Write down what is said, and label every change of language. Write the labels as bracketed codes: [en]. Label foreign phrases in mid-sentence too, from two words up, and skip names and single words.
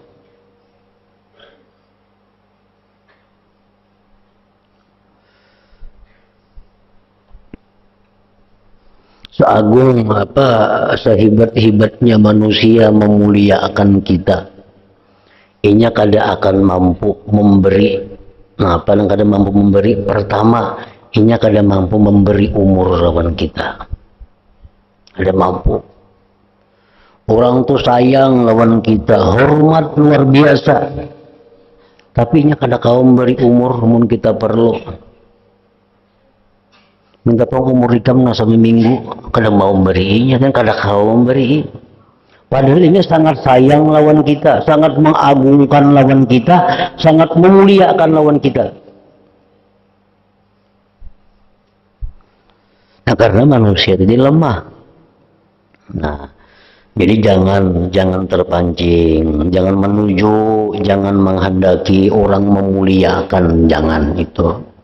[id] Seagung apa, sehebat-hebatnya manusia memuliakan kita, [bjn] inya kada akan mampu memberi. Nah, apa yang kada mampu memberi? Pertama, inya kada mampu memberi umur lawan kita. Kada mampu. Orang tuh sayang lawan kita, hormat luar biasa. Tapi inya kada kau memberi umur mun kita perlu. Minta tolong umur ikam na sampai minggu, kada mau memberinya, kan kada kau memberi. [id] Padahal ini sangat sayang lawan kita, sangat mengagungkan lawan kita, sangat memuliakan lawan kita. Nah, karena manusia jadi lemah. Nah, jadi jangan terpancing, jangan menuju, jangan menghendaki orang memuliakan, jangan itu.